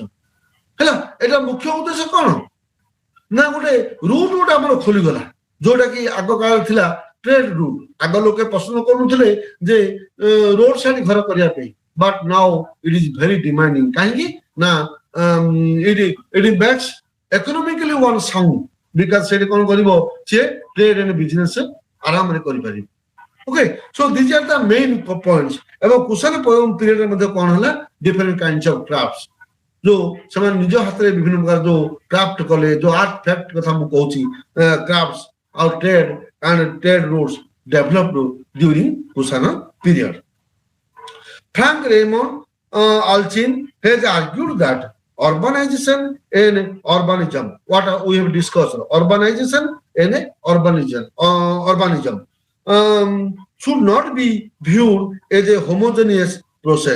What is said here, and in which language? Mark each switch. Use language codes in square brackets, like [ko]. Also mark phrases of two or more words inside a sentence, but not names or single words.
[or] ହେଲା, ଏଟା ମୁଖ୍ୟ ଉଦ୍ଦେଶ୍ୟ କଣ ନା ଗୋଟେ ରୁଟ ଗୋଟେ ଆମର ଖୋଲିଗଲା, ଯୋଉଟା କି ଆଗ କାଳରେ ଥିଲା [en] trade route. [or] ଆଗ ଲୋକେ ପସନ୍ଦ କରୁନଥିଲେ ଯେ [en] road side [or] ଘର କରିବା ପାଇଁ, [en] but now it is very demanding. [or] କାହିଁକି ନା [en] it backs economically one sound, because [or] ସେଠି କଣ କରିବ ସିଏ [en] trade and business [or] ଆରାମରେ କରିପାରିବ। [en] okay, so this are the main points. [or] ଏବଂ କୁଶାନ ପିରିୟଡରେ ମଧ୍ୟ କଣ ହେଲା [en] different kinds of crafts, [or] ଯୋଉ ସେମାନେ ନିଜ ହାତରେ ବିଭିନ୍ନ ପ୍ରକାର ଯୋଉ କ୍ରାଫ୍ଟ କଲେ, ଯୋଉ [en] art fact [or] କଥା ମୁଁ କହୁଛି, କ୍ରାଫ୍ଟସ ଆଉ [en] trade routes developed during Kusana period. Frank Raymond Alchin has argued that urbanization and urbanism, what we have discussed, urbanization and urbanism should not be viewed as a homogeneous process.